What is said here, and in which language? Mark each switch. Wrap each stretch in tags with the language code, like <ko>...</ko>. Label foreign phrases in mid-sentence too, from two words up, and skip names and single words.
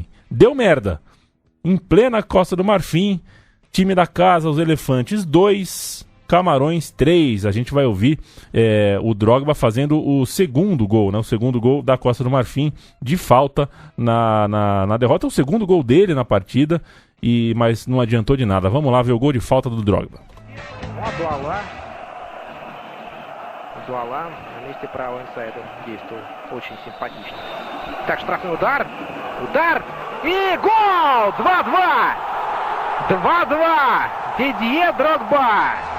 <pt>Deu merda, em plena Costa do Marfim, time da casa, os Elefantes 2... Camarões 3, a gente vai ouvir o Drogba fazendo o segundo gol, né? O segundo gol da Costa do Marfim de falta na derrota, o segundo gol dele na partida, mas não adiantou de nada. Vamos lá ver o gol de falta do Drogba.</pt> <ru>Дуала на месте правого инсайда действовал очень симпатично. Так, штрафной удар и гол! 2-2! 2-2! Didier Drogba!</ru>